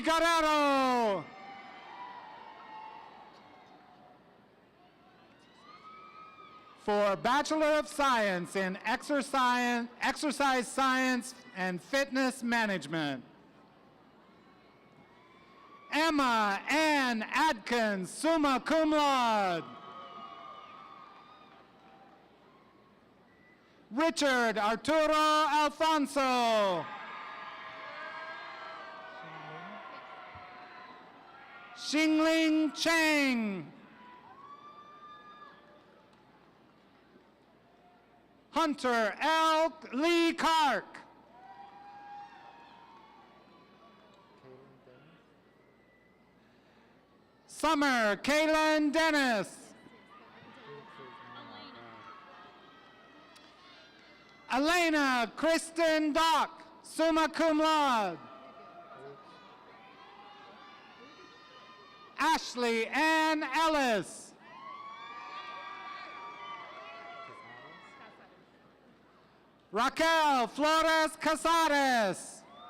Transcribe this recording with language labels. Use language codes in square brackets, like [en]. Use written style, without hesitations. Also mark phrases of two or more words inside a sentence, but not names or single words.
[en] Guerrero. For Bachelor of Science in Exercise Science and Fitness Management, Emma Ann Adkins, [la] summa cum laude. [en] Richard Arturo Alfonso. Xingling Cheng. Hunter L. Lee Clark. Summer Kaylin Dennis. Elena Kristen Dock, [la] summa cum laude. [en] Ashley Ann Ellis. Raquel Flores Casares.